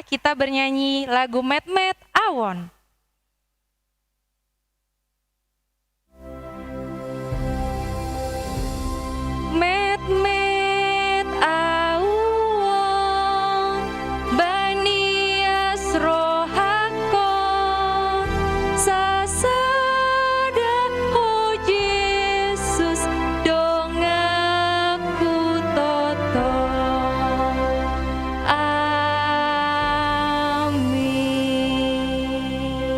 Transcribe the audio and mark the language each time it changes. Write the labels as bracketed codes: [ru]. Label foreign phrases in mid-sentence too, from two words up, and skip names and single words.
[id] Kita bernyanyi lagu Met Met Awon. [smr] Met met awon bani asrohakon sasada oh Yesus dongaku toto amin.